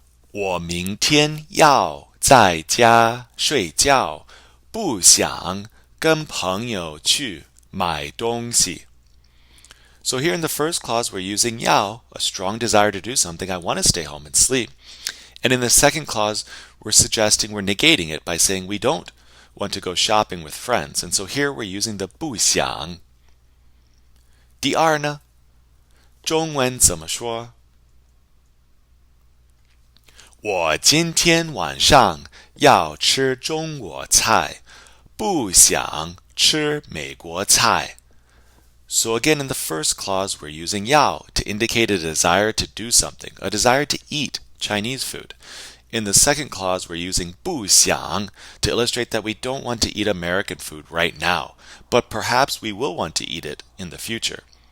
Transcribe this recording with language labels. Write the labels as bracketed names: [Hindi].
[Chinese] 我明天要在家睡觉,不想跟朋友去买东西. [English] So here in the first clause, we're using yao, a strong desire to do something. I want to stay home and sleep. And in the second clause, we're suggesting we're negating it by saying we don't want to go shopping with friends. And so here we're using the 不想。 [Chinese] 第二呢，中文怎么说？我今天晚上要吃中国菜，不想吃美国菜。 [English] So again, in the first clause, we're using yao to indicate a desire to do something, a desire to eat Chinese food. In the second clause, we're using 不想 to illustrate that we don't want to eat American food right now, but perhaps we will want to eat it in the future.